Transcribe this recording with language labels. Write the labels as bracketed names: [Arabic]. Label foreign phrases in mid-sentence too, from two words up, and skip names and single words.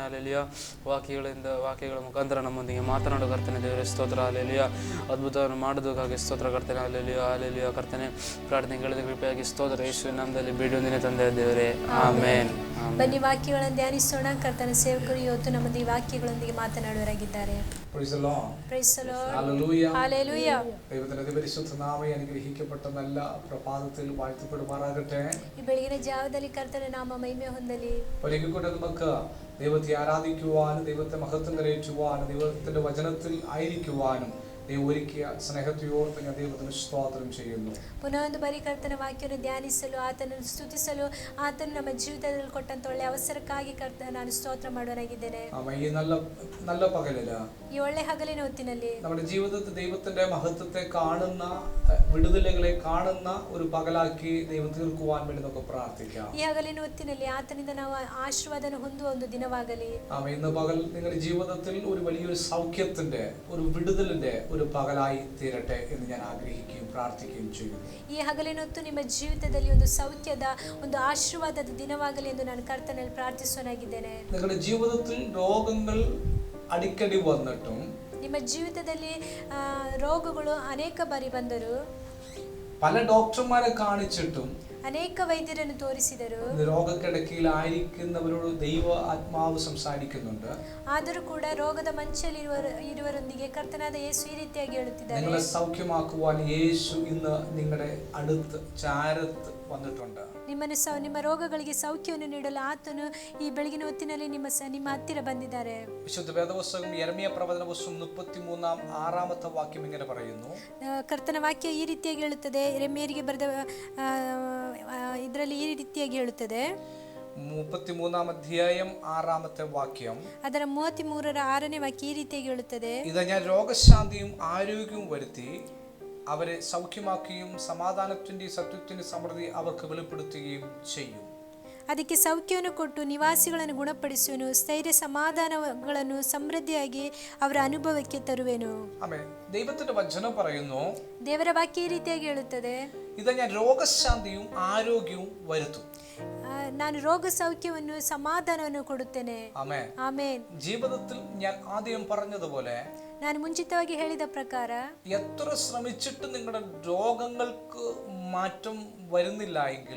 [Kannada] ಅಲ್ಲಿಯ ವಾಕ್ಯಗಳ ಮುಖಾಂತರ ನಮ್ಮೊಂದಿಗೆ ಮಾತನಾಡು ಕರ್ತನೆ. ದೇವರೇ ಸ್ತೋತ್ರ. ಅಲ್ಲಿಯ ಅದ್ಭುತವನ್ನು ಮಾಡೋದಕ್ಕಾಗಿ ಸ್ತೋತ್ರ ಕರ್ತನೆ. ಅಲ್ಲಿಯ ಕರ್ತನೆ ಪ್ರಾರ್ಥನೆ ಕೇಳಿದ ಕೃಪೆಯಾಗಿ ಸ್ತೋತ್ರ. ಯೇಸುವಿನ ನಾಮದಲ್ಲಿ ಬೇಡಿಕೊಂಡೇನೆ ತಂದೆ ದೇವರೇ, ಆಮೇನ್. ಬನ್ನಿ ವಾಕ್ಯಗಳನ್ನು ಧ್ಯಾನಿಸೋಣ. ಕರ್ತನ ಸೇವಕರು ಇವತ್ತು ನಮ್ಮೊಂದಿಗೆ ವಾಕ್ಯಗಳೊಂದಿಗೆ ಮಾತನಾಡುವರಾಗಿದ್ದಾರೆ. [Malayalam] അനുഗ്രഹിക്കപ്പെട്ട നല്ല പ്രഭാതത്തിൽ വാഴ്ത്തപ്പെടുമാറാകട്ടെ. [Kannada] ഈ ಬೆಳಗಿನ ಜಾವದಲ್ಲಿ ಕರ್ತನ ನಾಮ ಮಹಿಮೆ ಹೊಂದಲಿ. [Malayalam] ഒരിക്കൽ കൂടെ നമുക്ക് ദൈവത്തെ ആരാധിക്കുവാനും ദൈവത്തെ മഹത്വം കരയറ്റുവാനും ദൈവത്തിന്റെ വചനത്തിൽ ആയിരിക്കുവാനും ഒരുക്കിയ സ്നേഹത്തോടെ ഞാൻ ദൈവത്തിന് സ്തോത്രം ചെയ്യുന്നു. [Kannada] ಪುನಃ ಒಂದು ಬಾರಿ ಕರ್ತನ ವಾಕ್ಯವನ್ನು ಧ್ಯಾನಿಸಲು, ಆತನನ್ನು ಸ್ತುತಿಸಲು, ಆತನು ನಮ್ಮ ಜೀವಿತದಲ್ಲಿ ಕೊಟ್ಟಂತ ಒಳ್ಳೆ ಅವಸರಕ್ಕಾಗಿ ನಾನು ಸ್ತೋತ್ರ ಮಾಡುವನಾಗಿದ್ದೇನೆ. [Malayalam] ഈ നല്ല പകലില്, [Kannada] ಈ ಒಳ್ಳೆ ಹಗಲಿನ ಹೊತ್ತಿನಲ್ಲಿ [Malayalam] നമ്മുടെ ജീവിതത്തിൽ ദൈവത്തിന്റെ മഹത്വത്തെ കാണുന്ന, വിടുതലുകളെ കാണുന്ന ഒരു പകലാക്കി ദൈവം തീർക്കുവാൻ വേണ്ടി നമുക്ക് പ്രാർത്ഥിക്കാം. [Kannada] ಈ ಹಗಲಿನ ಹೊತ್ತಿನಲ್ಲಿ ಆತನಿಂದ ನಾವು ಆಶೀರ್ವಾದನ ಹೊಂದುವ ಒಂದು ದಿನವಾಗಲಿ. [Malayalam] ഇന്ന് പകൽ നിങ്ങളുടെ ജീവിതത്തിൽ ഒരു വലിയൊരു സൗഖ്യത്തിന്റെ, ഒരു വിടുതലിന്റെ ഒരു പകലായി തീരട്ടെ എന്ന് ഞാൻ ആഗ്രഹിക്കുകയും പ്രാർത്ഥിക്കുകയും ചെയ്യുന്നു. [Kannada] ಈ ಹಗಲಿನ ಹೊತ್ತು ನಿಮ್ಮ ಜೀವಿತದಲ್ಲಿ ಒಂದು ಸೌಖ್ಯದ, ಒಂದು ಆಶೀರ್ವಾದದ ದಿನವಾಗಲಿ ಎಂದು ನಾನು ಕರ್ತನಲ್ಲಿ ಪ್ರಾರ್ಥಿಸುವನಾಗಿದ್ದೇನೆ. [Malayalam] നിങ്ങളുടെ ജീവിതത്തിൽ രോഗങ്ങൾ അടിക്കടി വന്നിട്ടും, [Kannada] ನಿಮ್ಮ ಜೀವಿತದಲ್ಲಿ ರೋಗಗಳು ಅನೇಕ ಬಾರಿ ಬಂದರು, [Malayalam] പല ഡോക്ടർമാരെ കാണിച്ചിട്ടും [Kannada] ಅನೇಕ ವೈದ್ಯರನ್ನು ತೋರಿಸಿದರು. [Malayalam] ഇന്ന് രോഗക്കിടക്കയിലായിരിക്കുന്നവരോട് ദൈവ ആത്മാവ് സംസാരിക്കുന്നുണ്ട്. [Kannada] ಆದರೂ ಕೂಡ ರೋಗದ ಮಂಚಲ್ಲಿ ಇರುವವರೊಂದಿಗೆ ಕರ್ತನಾದ ಯೇಸು ಈ ರೀತಿಯಾಗಿ ಹೇಳುತ್ತಿದ್ದಾರೆ. [Malayalam] നിങ്ങളെ സൗഖ്യമാക്കുവാൻ യേശു ഇന്ന് നിങ്ങളുടെ അടുത്ത് ചാരത്ത് വന്നിട്ടുണ്ട്. [Kannada] ನಿಮ್ಮ ರೋಗಗಳಿಗೆ ಸೌಖ್ಯವನ್ನು ನೀಡಲು ಆತನು ಈ ಬೆಳಗಿನ ಹೊತ್ತಿನಲ್ಲಿ ನಿಮ್ಮ ಹತ್ತಿರ ಬಂದಿದ್ದಾರೆ. [Malayalam] വിശുദ്ധ വേദപുസ്തകം യെരമ്യ പ്രവചന പുസ്തകം 33-6 വാക്യം ഇങ്ങനെ പറയുന്നു. [Kannada] ಕರ್ತನ ವಾಕ್ಯ ಈ ರೀತಿಯಾಗಿ ಹೇಳುತ್ತದೆ. ಯೆರೆಮೀಯರಿಗೆ ಬರೆದ ಇದರಲ್ಲಿ ಈ ರೀತಿಯಾಗಿ ಹೇಳುತ್ತದೆ. [Malayalam] 33 അധ്യായം 6 വാക്യം. [Kannada] ಅದರ 33-6 ವಾಕ್ಯ ಈ ರೀತಿಯಾಗಿ ಹೇಳುತ್ತದೆ. [Malayalam] ഇതാ ഞാൻ രോഗശാന്തിയും ആരോഗ്യവും വരുത്തി അവരെ സൗഖ്യമാക്കുകയും സമാധാനത്തിന്റെയും സത്യത്തിന്റെ സമൃദ്ധി അവർക്ക് വെളിപ്പെടുത്തുകയും ചെയ്യും. [Kannada] ಅದಕ್ಕೆ ಸೌಖ್ಯವನ್ನು ಕೊಟ್ಟು ನಿವಾಸಿಗಳನ್ನು ಗುಣಪಡಿಸುವೆನು, ಸ್ಥೈರ್ಯ ಸಮಾಧಾನಗಳನ್ನು ಸಮೃದ್ಧಿಯಾಗಿ ಅವರ ಅನುಭವಕ್ಕೆ ತರುವೆನು. [Malayalam] ആമേൻ. ദൈവത്തിന്റെ വചനം പറയുന്നു, [Kannada] ದೇವರ ವಾಕ್ಯ ಈ ರೀತಿಯಾಗಿ ಹೇಳುತ್ತದೆ. [Malayalam] ഇതാ ഞാൻ രോഗശാന്തിയും ആരോഗ്യവും വരുത്തും. [Kannada] ನಾನು ರೋಗ ಸೌಖ್ಯವನ್ನು ಸಮಾಧಾನವನ್ನು ಕೊಡುತ್ತೇನೆ. [Malayalam] ആമേൻ. [Kannada] ಆಮೇನ್. [Malayalam] ജീവിതത്തിൽ ഞാൻ ആദ്യം പറഞ്ഞതുപോലെ [Kannada] ನಾನು ಮುಂಚಿತವಾಗಿ ಹೇಳಿದ ಪ್ರಕಾರ [Malayalam] എത്ര ശ്രമിച്ചിട്ടും നിങ്ങളുടെ രോഗങ്ങൾക്ക് മാറ്റം വരുന്നില്ല എങ്കിൽ,